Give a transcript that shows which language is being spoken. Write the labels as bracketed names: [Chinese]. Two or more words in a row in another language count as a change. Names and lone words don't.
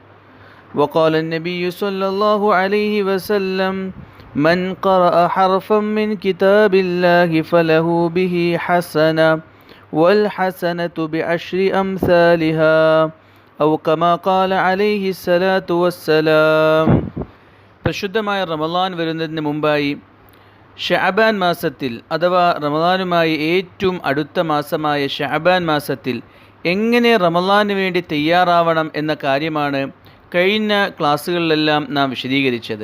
[Arabic] وقال النبي صلى الله عليه وسلم: من قرأ حرفا من كتاب الله فله به حسنة والحسنة بعشر أمثالها، أو كما قال عليه الصلاة والسلام. [Malayalam] പരിശുദ്ധമായ റമളാൻ വരുന്നതിന് മുമ്പായി ഷഅബാൻ മാസത്തിൽ അഥവാ റമളാനുമായി ഏറ്റവും അടുത്ത മാസമായ ഷഅബാൻ മാസത്തിൽ എങ്ങനെ റമളാന് വേണ്ടി തയ്യാറാവണം എന്ന കാര്യമാണ് കഴിഞ്ഞ ക്ലാസ്സുകളിലെല്ലാം നാം വിശദീകരിച്ചത്.